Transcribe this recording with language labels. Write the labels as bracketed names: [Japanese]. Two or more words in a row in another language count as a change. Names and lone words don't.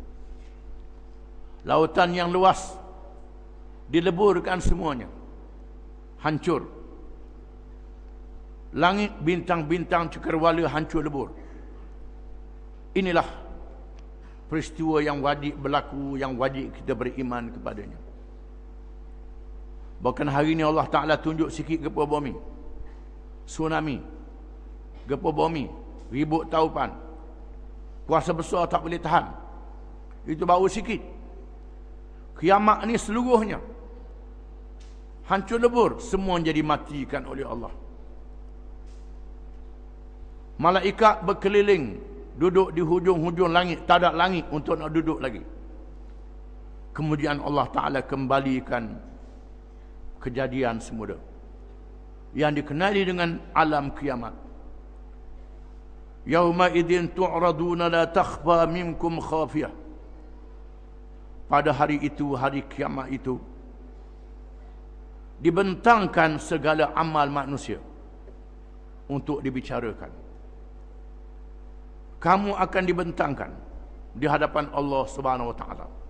[Malay] Lautan yang luas dileburkan semuanya, hancur. Langit, bintang-bintang cakrawala hancur lebur. Inilah peristiwa yang wajib berlaku, yang wajib kita beriman kepadanya. Bahkan hari ini Allah Ta'ala tunjuk sikit gempa bumi, tsunami, gempa bumi, ribut taupan, kuasa besar tak boleh tahan. Itu baru sikit. Kiamat ni seluruhnya hancur lebur, semua jadi matikan oleh Allah. Malaikat berkeliling, duduk di hujung-hujung langit, tak ada langit untuk nak duduk lagi. Kemudian Allah Ta'ala kembalikan kejadian semula yang dikenali dengan alam kiamat. [Arabic] يومئذ تعرضون لا تخفى منكم خافية. [Malay] Pada hari itu, hari kiamat itu, dibentangkan segala amal manusia untuk dibicarakan. Kamu akan dibentangkan di hadapan Allah Subhanahu Wa Taala.